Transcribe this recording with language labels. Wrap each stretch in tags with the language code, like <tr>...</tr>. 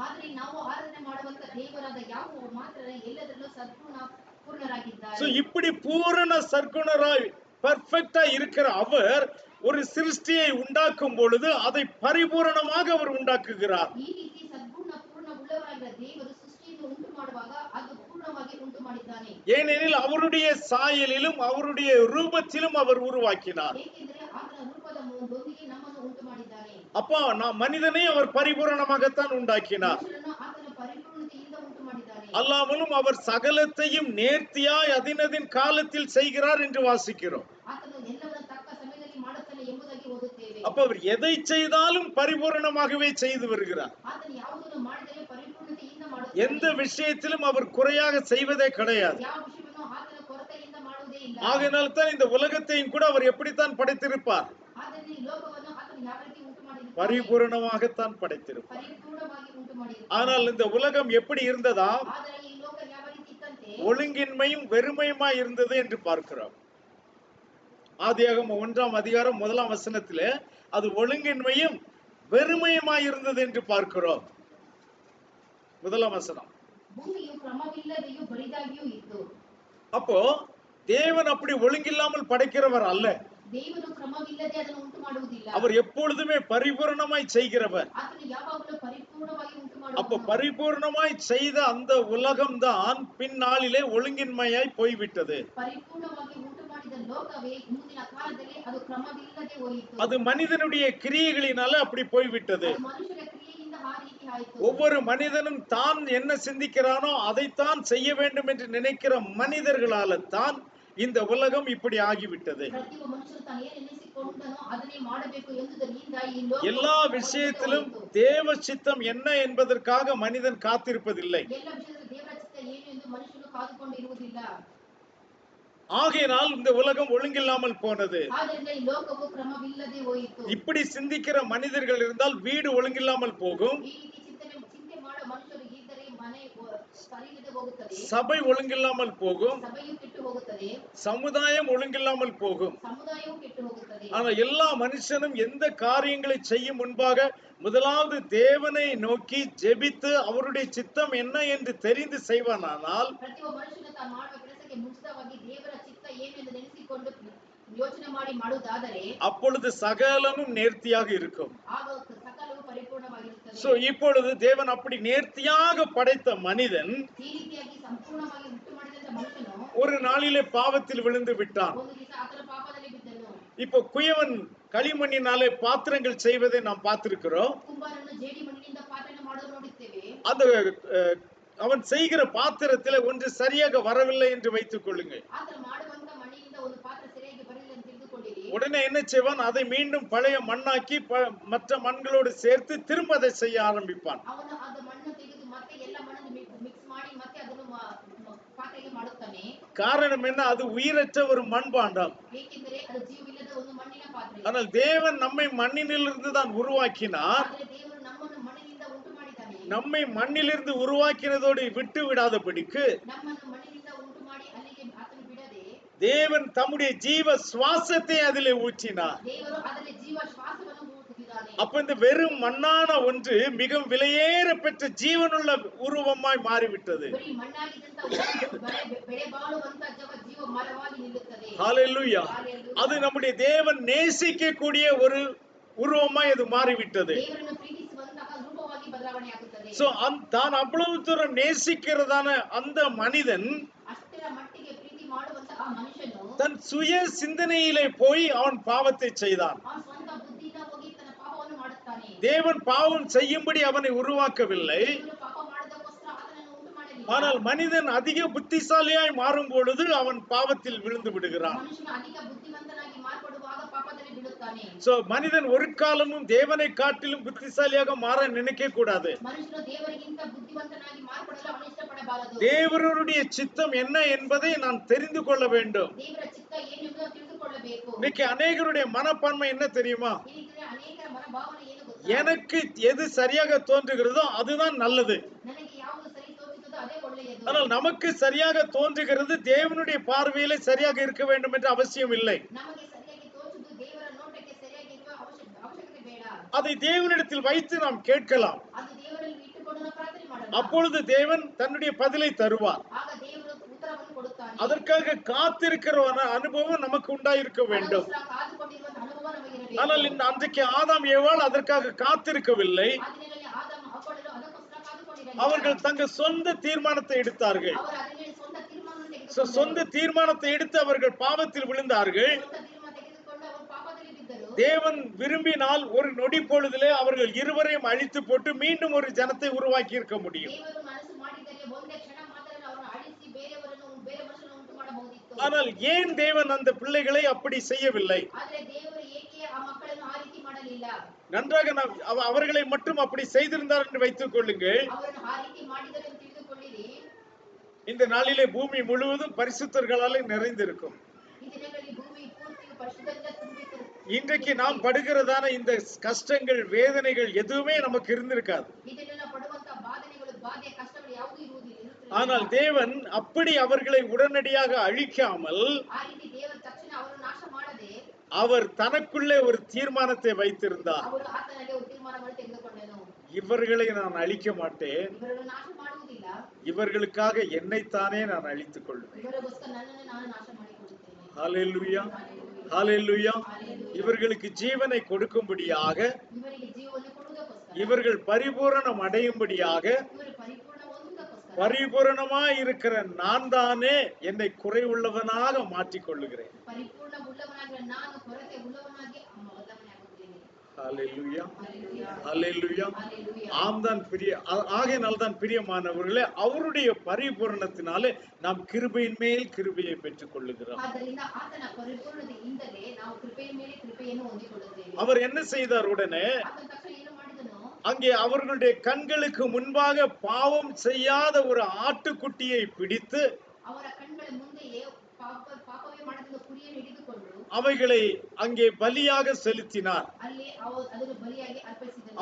<kn>ಆದರೆ ನಾವು ಆರಾಧನೆ ಮಾಡುವಂತ ದೇವರಾದ ಯಾವೊಬ್ಬ ಮಾತ್ರ ಎಲ್ಲದರಲ್ಲೂ ಪೂರ್ಣರಾಗಿದ್ದಾರೆ.</kn> <ta>சோ இப்படி பூரண சர்க்குணராய் பெர்ஃபெக்ட்டா இருக்கிற அவர் ஒரு சிருஷ்டியை உண்டாக்கும் பொழுது அதை பரிபூரணமாக அவர் உண்டாக்குகிறார்.</ta> <kn>ಈ ರೀತಿ ಸದ್ಗುಣ ಪೂರ್ಣ ಉಳ್ಳವರಾಗಿರುವ ದೇವರು ಸೃಷ್ಟಿಯನ್ನು ಉಂಟು ಮಾಡುವಾಗ ಅದು ಪೂರ್ಣವಾಗಿ ಉಂಟು ಮಾಡಿದ್ದಾನೆ.</kn> <ta>ஏனெனில் அவருடைய சாயலிலும் அவருடைய ரூபத்திலும் அவர் உருவாக்கினார்.</ta> <kn>ಏಕೆಂದರೆ ಆತನ ರೂಪದ ದೊಂದಿಗೆ ನಮ್ಮನ್ನು ಉಂಟು ಮಾಡಿದ್ದಾನೆ.</kn> <ta>அப்போ நாம் மனிதனை அவர் பரிபூரணமாகத்தான் உண்டாக்கினார்.</ta> <kn>ಮನುಷ್ಯರನ್ನು ಆತನ ಪರಿಪೂರ್ಣತೆಯಿಂದ ಉಂಟು ಮಾಡಿದ್ದಾನೆ.</kn> <ta>அல்லாமலும் அவர் சகலத்தையும் நேர்த்தியாய் அதினதின் காலத்தில் செய்கிறார் என்று வாசிக்கிறோம்.</ta> <kn>ಆತನು ಎಲ್ಲವನ್ನೂ ತಕ್ಕ ಸಮಯದಲ್ಲಿ ಮಾಡುತ್ತಾನೆ ಎಂಬುದಾಗಿ ಓದುತ್ತೇವೆ.</kn> <ta>அப்ப அவர் எதை செய்தாலும் பரிபூரணமாகவே செய்து வருகிறார்.</ta> <kn>ಆತನು ಯಾವುದನ್ನು ಮಾಡಿದರೆ ಪರಿಪೂರ್ಣತೆಯಿಂದ</kn> <ta>எந்த</ta> <kn>ಮಾಡುತ್ತಾನೆ.</kn> <ta>விஷயத்திலும் அவர் குறையாக செய்வதே கிடையாது.</ta> <kn>ಯಾವ ವಿಷಯವನ್ನು ಆತನ ಕೊರತೆಯಿಂದ ಮಾಡುವುದೇ ಇಲ್ಲ.</kn> <ta>ஆகையினால் தான் இந்த உலகத்தையும் கூட அவர் எப்படித்தான் படைத்திருப்பார்?</ta> <kn>ಆದ್ದರಿಂದ ಈ ಲೋಕವನ್ನು ಆತನು ಯಾವ ರೀತಿ ಉಂಟು ಮಾಡಿರುತ್ತಾನೆ?</kn> <ta>பரிபூரணமாகத்தான் படைத்திருப்பார்.</ta> <kn>ಪರಿಪೂರ್ಣವಾಗಿ ಉಂಟು ಮಾಡಿರುತ್ತಾನೆ.</kn> <ta>ஆனால் இந்த உலகம் எப்படி இருந்ததா?</ta> <kn>ಆದರೆ ಈ ಲೋಕ ಯಾವ ರೀತಿ ಇತ್ತಂತೆ?</kn> <ta>ஒழுங்கின்மையும் வெறுமையுமாய் இருந்தது என்று பார்க்கிறோம். ஆதியாகமம் 1ஆம் அதிகாரம் 1ஆம் வசனத்திலே அது ஒழுங்கின்மையும் வெறுமையுமாய் இருந்தது என்று பார்க்கிறோம். 1ஆம் வசனம்.</ta> <kn>ಭೂಮಿಯು ಕ್ರಮವಿಲ್ಲದೆಯೂ ಬರಿದಾಗಿಯೂ ಇತ್ತು.</kn> <ta>அப்போ தேவன் அப்படி ஒழுங்கில்லாமல் படைக்கிறவர் அல்ல.</ta> <kn>ದೇವರು ಕ್ರಮವಿಲ್ಲದೆ ಅದನ್ನು ಉಂಟು ಮಾಡುವುದಿಲ್ಲ.</kn> <ta>அவர் எப்பொழுதுமே பரிபூரணமாய் செய்கிறவர்.</ta> <kn>ಆತನು ಯಾವಾಗಲೂ ಪರಿಪೂರ್ಣವಾಗಿ ಉಂಟು</kn> <ta>அப்ப</ta> <kn>ಮಾಡುವನು.</kn> <ta>பரிபூர்ணமாய் செய்த அந்த உலகம்தான் பின்னாளிலே ஒழுங்கின்மையாய் போய்விட்டது.</ta> <kn>ಪರಿಪೂರ್ಣವಾಗಿ ಉಂಟು ಮಾಡಿದ ಲೋಕವೇ ಮುಂದಿನ ಕಾಲದಲ್ಲಿ ಅದು ಕ್ರಮವಿಲ್ಲದೆ ಹೋಯಿತು.</kn> <ta>அது மனிதனுடைய கிரியைகளினால அப்படி போய்விட்டது.</ta> <kn>ಅದು ಮನುಷ್ಯರ ಕ್ರಿಯೆಯಿಂದ ಆ ರೀತಿ ಆಯಿತು.</kn> <ta>ஒவ்வொரு மனிதனும் தான் என்ன சிந்திக்கிறானோ அதைத்தான் செய்ய வேண்டும் என்று நினைக்கிற மனிதர்களால தான் இந்த உலகம் இப்படி ஆகிவிட்டது.</ta> <kn>ಪ್ರತಿಯೊಬ್ಬ ಮನುಷ್ಯನು ತಾನು ಏನು ಎನ್ನಿಸಿಕೊಂಡನೋ ಅದನ್ನೇ ಮಾಡಬೇಕು ಎಂಬುದರಿಂದ ಈ ಲೋಕ</kn> <ta>எல்லா விஷயத்திலும் தேவ சித்தம் என்ன என்பதற்காக மனிதன் காத்திருப்பதில்லை.</ta> <kn>ಎಲ್ಲ ವಿಷಯದಲ್ಲಿ ದೇವರ ಚಿತ್ತ ಏನು ಎಂದು ಮನುಷ್ಯನು ಕಾದುಕೊಂಡಿರುವುದಿಲ್ಲ.</kn> <ta>ஆகையினால் இந்த உலகம் ஒழுங்கில்லாமல் போனது.</ta> <kn>ಆದ್ದರಿಂದ ಈ ಲೋಕವು ಕ್ರಮವಿಲ್ಲದೆ ಹೋಯಿತು.</kn> <ta>இப்படி சிந்திக்கிற மனிதர்கள் இருந்தால் வீடு ஒழுங்கில்லாமல் போகும்,</ta> <kn>ಈ ರೀತಿ ಚಿಂತೆ ಮಾಡೋ ಮನುಷ್ಯರು ಇದ್ದರೆ ಮನೆ ಸರಿಯಿಲ್ಲದೆ ಹೋಗುತ್ತದೆ,</kn> <ta>சபை ஒழுங்கில்லாமல் போகும்,</ta> <kn>ಸಭೆಯು ಕೆಟ್ಟು ಹೋಗುತ್ತದೆ,</kn> <ta>சமுதாயம் ஒழுங்கில்லாமல் போகும்.</ta> <kn>ಸಮುದಾಯವೂ ಕೆಟ್ಟು ಹೋಗುತ್ತದೆ.</kn> <ta>ஆனா எல்லா மனுஷனும் எந்த காரியங்களை செய்யும் முன்பாக முதலாவது தேவனை நோக்கி ஜெபித்து அவருடைய சித்தம் என்ன என்று தெரிந்து செய்வானானால்,</ta> <kn>ಪ್ರತಿಯೊಬ್ಬ ಮನುಷ್ಯನು ತಾನು ಮಾಡುವ ಕೆಲಸಕ್ಕೆ ಮುಂಚಿತವಾಗಿ ದೇವರ ಚಿತ್ತ ಏನೆಂದು ನೆನೆಸಿಕೊಂಡು ಯೋಚನೆ ಮಾಡಿ ಮಾಡುವುದಾದರೆ</kn> <ta>அப்பொழுது சகலமும் நேர்த்தியாக இருக்கும்.</ta> <kn>ಆಗ ಸಕಲವು ಪರಿಪೂರ್ಣವಾಗಿರುತ್ತದೆ.</kn> <ta>சோ இப்பொழுது தேவன் அப்படி நேர்த்தியாக படைத்த மனிதன்</ta> <kn>ಈ ರೀತಿಯಾಗಿ ಸಂಪೂರ್ಣವಾಗಿ ಹುಟ್ಟು ಮಾಡಿದಂತ ಮನುಷ್ಯನು</kn> <ta>ஒரு நாளிலே பாவத்தில் விழுந்து விட்டான்.</ta> <kn>ಒಂದು ದಿವಸ ಆತನ ಪಾಪದಲ್ಲಿ ಬಿದ್ದನು.</kn> <ta>இப்போ குயவன் களிமண்ணினாலே பாத்திரங்கள் செய்வதை நாம் பார்த்திருக்கிறோம்.</ta> <kn>ಕುಂಬಾರನು ಜೇಡಿ ಮಣ್ಣಿನಿಂದ ಪಾತ್ರೆಯನ್ನು ಮಾಡೋದು ನೋಡುತ್ತೇವೆ.</kn> <ta>அந்த அவன் செய்கிற பாத்திரத்திலே ஒன்று சரியாக வரவில்லை என்று வைத்துக் கொள்ளுங்கள்.</ta> <kn>ಆತನ ಮಾಡುವಂತ ಮಣ್ಣಿನಿಂದ ಒಂದು ಪಾತ್ರೆ ಸರಿಯಾಗಿ ಬರಲಿಲ್ಲ ಅಂತ ತಿಳಿದುಕೊಳ್ಳಿರಿ.</kn> <ta>உடனே என்ன செய்வான்? அதை மீண்டும் பழைய மண்ணாக்கி மற்ற மண்களோடு சேர்த்து திரும்ப அதை செய்ய ஆரம்பிப்பான்.</ta> <kn>ಅವನು ಅದ ಮಣ್ಣು ತೆಗೆದು ಮತ್ತೆ ಎಲ್ಲ ಮಣ್ಣನ್ನು ಮಿಕ್ಸ್ ಮಾಡಿ ಮತ್ತೆ ಅದನ್ನು ಪಾತ್ರೆಗೆ ಮಾಡುತ್ತಾನೆ.</kn> <ta>காரணம் என்ன? அது உயிரற்ற ஒரு மண்பாண்டம்.</ta> <kn>ಏಕೆಂದರೆ ಅದು ಜೀವವಿಲ್ಲದ ಒಂದು ಮಣ್ಣಿನ ಪಾತ್ರೆ.</kn> <ta>ஆனால் தேவன் நம்மை மண்ணிலிருந்து தான் உருவாக்கினார்.</ta> <kn>ಆದರೆ ದೇವರು ನಮ್ಮನ್ನು ಮಣ್ಣಿನಿಂದ ಉಂಟು ಮಾಡಿದ್ದಾನೆ.</kn> <ta>நம்மை மண்ணிலிருந்து உருவாக்கினதோடு விட்டு விடாதபடிக்கு</ta> <kn>ನಮ್ಮನ್ನು ಮಣ್ಣಿನಿಂದ ಉಂಟು ಮಾಡಿ ಅಲ್ಲಿಗೆ ಆತನು ಬಿಡದೆ</kn> <ta>தேவன் தம்முடைய ஜீவ சுவாசத்தை அதிலே ஊற்றினார்.</ta> <kn>ದೇವರು ಅದರಲ್ಲಿ ಜೀವ ಶ್ವಾಸವನ್ನು ಊದುತ್ತಿದ್ದಾನೆ.</kn> <ta>அப்ப இந்த வெறும் மண்ணான ஒன்று மிகவும் விலையேற பெற்ற ஜீவனுள்ள உருவமாய் மாறிவிட்டது.</ta> <kn>ಬರೀ ಮಣ್ಣಾಗಿದ್ದಂತ ಬೆಳೆ ಬಾಳುವಂತ ಜೀವ ಮರವಾಗಿ ನಿಲ್ಲುತ್ತದೆ.</kn> <ta>ஹல்லேலூயா. அது நம்முடைய தேவன் நேசிக்கக்கூடிய ஒரு உருவமாய் அது மாறிவிட்டது.</ta> <kn>ದೇವರನ್ನು ಪ್ರೀತಿಸುವಂತಹ ರೂಪವಾಗಿ ಬದಲಾವಣೆ ಆಗುತ್ತದೆ.</kn> <ta>சோ தான் அவ்வளவு தூரம் நேசிக்கிறதான அந்த மனிதன்</ta> <kn>ಅಷ್ಟರ ಮಟ್ಟಿಗೆ ಪ್ರೀತಿ ಮಾಡುವಂತಹ ಆ ಮನುಷ್ಯನು</kn> <ta>தன் சுய சிந்தனையிலே போய் அவன் பாவத்தை செய்தான்.</ta> <kn>ಆ ಸ್ವಂತ ಬುದ್ಧಿಯಿಂದ ಹೋಗಿ ತನ್ನ ಪಾಪವನ್ನು ಮಾಡುತ್ತಾನೆ.</kn> <ta>தேவன் பாவம் செய்யும்படி அவனை உருவாக்கவில்லை.</ta> <kn>ದೇವರು ಪಾಪ ಮಾಡದಕ್ಕೋಸ್ಕರ ಆತನನ್ನು ಉಂಟು ಮಾಡಲಿಲ್ಲ.</kn> <ta>ஆனால் மனிதன் அதிக புத்திசாலியாய் மாறும் பொழுது அவன் பாவத்தில் விழுந்து விடுகிறான்.</ta> <kn>ಮನುಷ್ಯನು ಅಧಿಕ ಬುದ್ಧಿವಂತನಾಗಿ ಮಾರ್ಪಡುವಾಗ ಪಾಪದಲ್ಲಿ ಬೀಳುತ್ತಾನೆ.</kn> <ta>சோ மனிதன் ஒரு காலமும் தேவனை காட்டிலும் புத்திசாலியாக மாற நினைக்க கூடாது.</ta> <kn>ಮನುಷ್ಯನು ದೇವರಿಗಿಂತ ಬುದ್ಧಿವಂತನಾಗಿ ಮಾರ್ಪಡಲು ಅವನು ಇಷ್ಟಪಡಬಾರದು.</kn> <ta>தேவருடைய சித்தம் என்ன என்பதை நான் தெரிந்து கொள்ள வேண்டும்.</ta> <kn>ದೇವರ ಚಿತ್ತ ಏನೆಂಬುದನ್ನು ತಿಳಿದುಕೊಳ್ಳಬೇಕು.</kn> <ta>இன்னைக்கு அநேகருடைய மனப்பான்மை என்ன தெரியுமா?</ta> <kn>ಈ ರೀತಿಯ ಅನೇಕರ ಮನೋಭಾವನೆ ಏನು ಗೊತ್ತಾ?</kn> <ta>எனக்கு எது சரியாக தோன்றுகிறதோ அதுதான் நல்லது.</ta> <kn>ನನಗೆ ಯಾವುದು ಸರಿ ತೋಚುತ್ತದೋ ಅದೇ ಒಳ್ಳೆಯದು.</kn> <ta>ஆனால் நமக்கு சரியாக தோன்றுகிறது தேவனுடைய பார்வையிலே சரியாக இருக்க வேண்டும் என்ற அவசியம் இல்லை.</ta> <kn>ನಮಗೆ ಸರಿಯಾಗಿ ತೋಚುವುದು ದೇವರ ನೋಟಕ್ಕೆ ಸರಿಯಾಗಿ ಇರುವ ಅವಶ್ಯಕತೆ ಬೇಡ.</kn> <ta>அதை தேவனிடத்தில் வைத்து நாம் கேட்கலாம்.</ta> <kn>ಅದು ದೇವರಲ್ಲಿ ಇಟ್ಟುಕೊಂಡು ನಾವು ಪ್ರಾರ್ಥನೆ ಮಾಡலாம்.</kn> <ta>அப்பொழுது தேவன் தன்னுடைய பதிலை தருவார்.</ta> <kn>ಆಗ ದೇವರು ಉತ್ತರವನ್ನು ಕೊಡುತ್ತಾನೆ.</kn> <ta>அதற்காக காத்திருக்கிற அனுபவம் நமக்கு உண்டாயிருக்க வேண்டும்.</ta> <kn>ಅದಕ್ಕೋಸ್ಕರ ಕಾದುಕೊಂಡಿರುವ ಅನುಭವ ನಮಗಿರಬೇಕು.</kn> <ta>ஆனால் அன்றைக்கு ஆதாம் ஏவாள் அதற்காக காத்திருக்கவில்லை.</ta> <kn>ಆ ದಿನಗಳಲ್ಲಿ ಆದಾಮ ಹವ್ವಳು ಅದಕ್ಕೋಸ್ಕರ ಕಾದುಕೊಂಡಿರಲಿಲ್ಲ.</kn> <ta>அவர்கள் தங்கள் சொந்த தீர்மானத்தை எடுத்தார்கள்.</ta> <kn>ಅವರು ಅದರಲ್ಲಿ ಸ್ವಂತ ತೀರ್ಮಾನವನ್ನು</kn> <ta>சொந்த தீர்மானத்தை எடுத்து அவர்கள் பாவத்தில் விழுந்தார்கள்.</ta> <kn>ಸ್ವಂತ ತೀರ್ಮಾನ ತೆಗೆದುಕೊಂಡು ಅವರು ಪಾಪದಲ್ಲಿ ಬಿದ್ದರು.</kn> <ta>தேவன் விரும்பினால் ஒரு நொடி பொழுதிலே அவர்கள் இருவரையும் அழித்து போட்டு மீண்டும் ஒரு ஜனத்தை உருவாக்கி இருக்க முடியும்.</ta> <kn>ದೇವರು ಮನಸ್ಸು ಮಾಡಿದರೆ ಒಂದೇ ಕ್ಷಣ ಮಾತ್ರ ಅವರನ್ನು ಅಳಿಸಿ ಬೇರೆ ಮನುಷ್ಯರನ್ನು ಉಂಟು ಮಾಡಬಹುದಿತ್ತು.</kn> <ta>ஆனால் ஏன் தேவன் அந்த பிள்ளைகளை அப்படி செய்யவில்லை?</ta> <kn>ಆದರೆ ದೇವರು ಏಕೆ ಆ ಮಕ್ಕಳನ್ನು ಆ ರೀತಿ ಮಾಡಲಿಲ್ಲ?</kn> <ta>நன்றாக அவர்களை மட்டும் அப்படி செய்திருந்தார் என்று வைத்துக் கொள்ளுங்கள்.</ta> <kn>ಅವರನ್ನು ಆ ರೀತಿ ಮಾಡಿದರೆ ಎಂದು ತಿಳಿದುಕೊಳ್ಳಿರಿ.</kn> <ta>இந்த நாளிலே பூமி முழுவதும் பரிசுத்தர்களாலே நிறைந்திருக்கும்.</ta> <kn>ಈ ದಿನಗಳಲ್ಲಿ ಭೂಮಿ ಪೂರ್ತಿ ಪರಿಶುದ್ಧರಿಂದ ತುಂಬಿರುತ್ತದೆ.</kn> <ta>இன்றைக்கு நாம் படுகிறதான இந்த கஷ்டங்கள் வேதனைகள் எதுவுமே நமக்கு இருந்திருக்காது.</ta> <kn>ಇದನ್ನೆಲ್ಲ ಪಡುವಂತ ಬಾಧೆ ಕಷ್ಟಗಳು ಯಾವುದೂ ಇರುವುದಿಲ್ಲ.</kn> <ta>ஆனால் தேவன் அப்படி அவர்களை உடனடியாக அழிக்காமல்</ta> <kn>ಆ ರೀತಿ ದೇವರು ತಕ್ಷಣ ಅವರನ್ನು ನಾಶ ಮಾಡದೆ</kn> <ta>அவர் தனக்குள்ளே ஒரு தீர்மானத்தை வைத்திருந்தார்.</ta> <kn>ಅವರು ಆತನಲ್ಲಿ ಒಂದು ತೀರ್ಮಾನವನ್ನು ತೆಗೆದುಕೊಂಡನು.</kn> <ta>இவர்களை நான் அழிக்க மாட்டேன்,</ta> <kn>ಇವರನ್ನು ನಾಶ ಮಾಡುವುದಿಲ್ಲ,</kn> <ta>இவர்களுக்காக என்னைத்தானே நான் அழித்துக் கொள்வேன்.</ta> <kn>ಇವರಿಗೋಸ್ಕರ ನನ್ನನ್ನು ನಾನು ನಾಶ ಮಾಡಿಕೊಳ್ಳುತ್ತೇನೆ.</kn> <ta>ஹல்லேலூயா, ஹல்லேலூயா. இவர்களுக்கு ஜீவனை கொடுக்கும்படியாக,</ta> <kn>ಇವರಿಗೆ ಜೀವವನ್ನು ಕೊಡುವುದಕ್ಕೋಸ್ಕರ,</kn> <ta>இவர்கள் பரிபூரணம் அடையும்படியாக,</ta> <kn>ಇವರು ಪರಿಪೂರ್ಣ ಹೊಂದುವುದಕ್ಕೋಸ್ಕರ</kn> <ta>பரிபூரணமாய் இருக்கிற நான் தானே என்னை குறைவுள்ளவனாக மாற்றிக் கொள்ளுகிறேன்.</ta> <kn>ಪರಿಪೂರ್ಣ ಉಳ್ಳವನಾಗಿರುವ ನಾನು ಕೊರತೆ ಉಳ್ಳವನಾಗಿ ಬದಲಾವಣೆ ಆಗುತ್ತೇನೆ.</kn> <ta>ஹல்லேலூயா, ஹல்லேலூயா, ஹல்லேலூயா. ஹல்லேலூயா. ஆம் தான் ஆகையினால் தான் பிரியமானவர்களே, அவருடைய பரிபூரணத்தினாலே நாம் கிருபையின் மேல் கிருபையை பெற்றுக் கொள்ளுகிறோம்.</ta> <kn>ಆದ್ದರಿಂದ ಆತನ ಪರಿಪೂರ್ಣತೆಯಿಂದಲೇ ನಾವು ಕೃಪೆಯ ಮೇಲೆ ಕೃಪೆಯನ್ನು ಹೊಂದಿಕೊಳ್ಳುತ್ತೇವೆ.</kn> <ta>அவர் என்ன செய்தார்? உடனே</ta> <kn>ಆತನ ತಕ್ಷಣ ಏನು ಮಾಡಿದನು?</kn> <ta>அங்கே அவர்களுடைய கண்களுக்கு முன்பாக பாவம் செய்யாத ஒரு ஆட்டுக்குட்டியை பிடித்து</ta> <kn>ಅವರ ಕಣ್ಗಳ ಮುಂದೆಯೇ ಪಾಪವೇ ಮಾಡದಂತ ಕುರಿಯನ್ನು ಹಿಡಿದುಕೊಂಡು</kn> <ta>அவைகளை அங்கே பலியாக செலுத்தினார்.</ta> <kn>ಅಲ್ಲಿ ಅದನ್ನು ಬಲಿಯಾಗಿ ಅರ್ಪಿಸಿದನು.</kn>